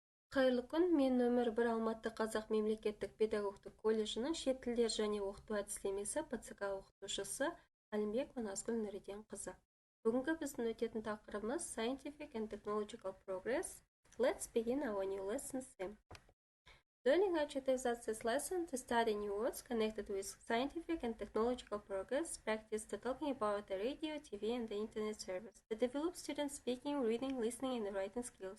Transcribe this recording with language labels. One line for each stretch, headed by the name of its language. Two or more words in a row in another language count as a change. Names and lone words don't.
Kazakh: Қайырлы күн, мен нөмір 1 Алматы қазақ мемлекеттік педагогтық колледжінің шет тілдер және оқыту әдістемесі ПЦК оқытушысы Алимбекова Н.Н қызы. Бүгінгі біздің өтетін тақырыбымыз
English: Scientific and Technological Progress. Let's begin our new lesson sim. During our this lesson, to study new words connected with scientific and technological progress, practice the talking about the radio, TV, and the internet service. To develop students' speaking, reading, listening, and writing skills.